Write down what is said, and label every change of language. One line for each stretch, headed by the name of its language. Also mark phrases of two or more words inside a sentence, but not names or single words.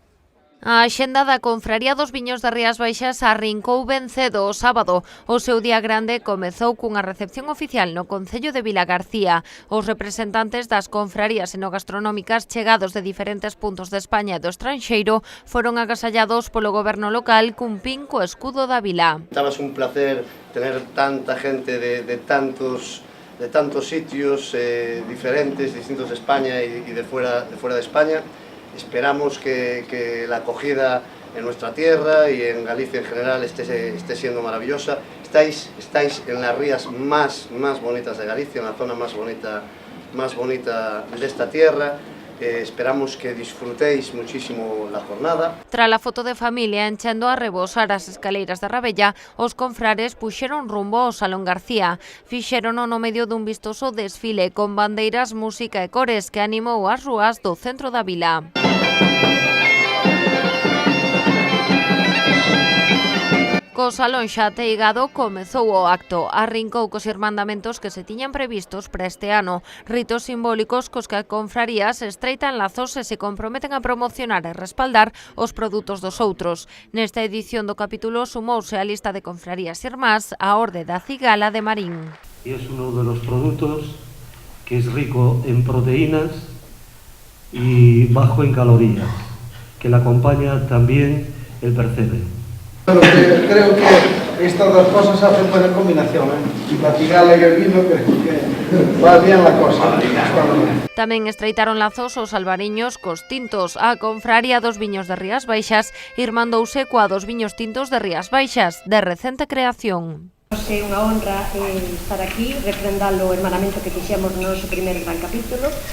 Galician: A axenda da Confraría dos Viños de Rías Baixas arrincou ben cedo o sábado. O seu día grande comezou cunha recepción oficial no Concello de Vilagarcía. Os representantes das confrarías enogastronómicas chegados de diferentes puntos de España e do estranxeiro foron agasallados polo goberno local cun pin co escudo da vila.
Spanish: Estabas un placer tener tanta gente de tantos sitios diferentes, distintos de España y de fuera de España. Esperamos que la acogida en nuestra tierra y en Galicia en general esté siendo maravillosa. Estáis en las rías más bonitas de Galicia, en la zona más bonita de esta tierra. Esperamos que disfrutéis muchísimo la jornada.
Galician: Tras a foto de familia enchendo a rebosar as escaleiras da Rabella, os confrares puxeron rumbo ao Salón García. Fixérono no medio dun vistoso desfile con bandeiras, música e cores que animou as rúas do centro da vila. Co salón xa ateigado comezou o acto. Arrincou cos irmandamentos que se tiñan previstos para este ano. Ritos simbólicos cos que as confrarías estreitan lazos e se comprometen a promocionar e respaldar os produtos dos outros. Nesta edición do capítulo sumouse a lista de confrarías irmás a Orde da Cigala de Marín.
Spanish: Es uno de los productos que es rico en proteínas y bajo en calorías, que le acompaña también el percebe. Creo que estas dos cosas hacen buena combinación, y la cigala y el vino, que va bien la cosa.
Galician: Tamén estreitaron lazos os albariños cos tintos. A Confraría dos Viños de Rías Baixas irmandouse coa dos viños tintos de Rías Baixas, de recente creación. É unha honra estar aquí, refrendalo o hermanamento que fixemos no noso primeiro gran capítulo.